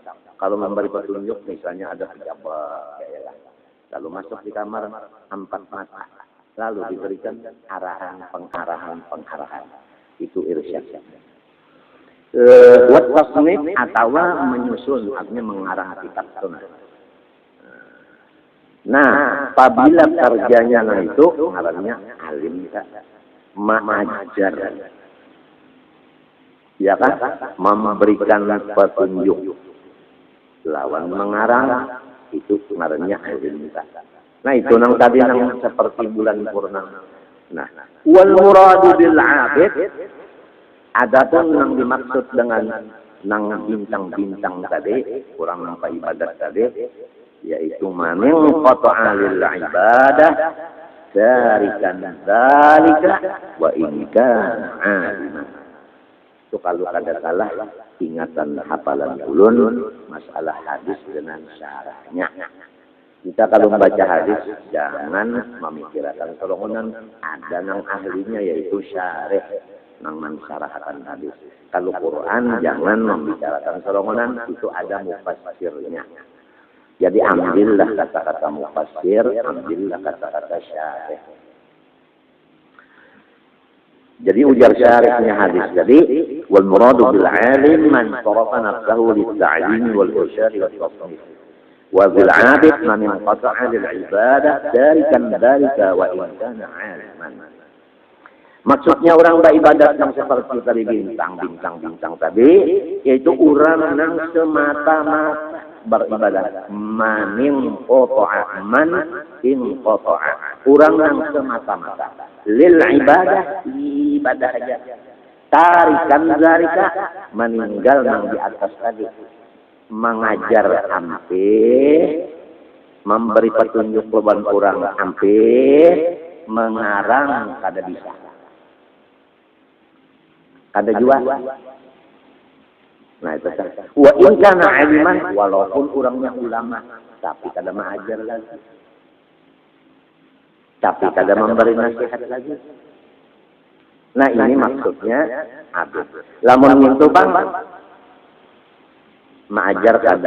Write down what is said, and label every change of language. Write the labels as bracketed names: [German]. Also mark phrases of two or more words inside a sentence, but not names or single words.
[Indonesian] Kalau memberi petunjuk misalnya ada pejabat ya, lalu masuk di kamar 4 mata lalu diberikan pengarahan itu irsyad. Wat tasnif atau menyusun, artinya mengarang kitab sunnah. [Banjar] Nah, apabila kerjanya itu ngarannya alim ma'ajar. [Indonesian] Ya kan? Memberikan petunjuk. [Banjar] Lawan mengarang itu ngarannya alim. Nah, itu nang tadi nang seperti bulan purnama. [Arabic] Nah, والمراد بالعابد. [Banjar] Adapun yang dimaksud dengan nang bintang-bintang tadi, kurang nampak ibadat tadi, yaitu [Arabic] من انقطع للعبادة تاركا ذلك وإن كان عالما. [Banjar] Itu kalau ada salah ingatan hafalan ulun masalah hadis dengan syarahnya. Kita kalau membaca hadis jangan memikirkan tolongan, ada nang ahlinya yaitu syarih nang mensyarahkan hadis. Kalau Quran jangan membicarakan solongonan, itu ada mufassirnya. [Indonesian] Jadi ambillah kata-kata mufassir, ambillah kata-kata syarih. [Banjar] Jadi ujar syarihnya hadis tadi, [Arabic] والمراد بالعالم من صرف نفسه للتعليم والإرشاد والتصنيف. وبالعابد من انقطع للعبادة تاركا ذلك وإن كان عالما. [Indonesian] Maksudnya orang beribadat yang seperti tadi bintang tadi, yaitu orang yang semata-mata beribadat. [Arabic] من انقطع من انقطع. [Indonesian] Orang yang semata-mata [Arabic] للعبادة [Indonesian] aja. [Arabic] تاركا ذلك [Indonesian] meninggal yang di atas tadi. [Banjar] Mengajar hampir, memberi petunjuk beban orang hampir, mengarang kada bisa. [Indonesian] Ada juga. Nah itu kan. [Arabic] وإن كان عالما, [Banjar] walaupun orangnya ulama, tapi kada mengajar lagi. Tapi kada memberi nasihat lagi. [Indonesian] Nah ini maksudnya abid. [Banjar] Lamun itu bang, mengajar kada.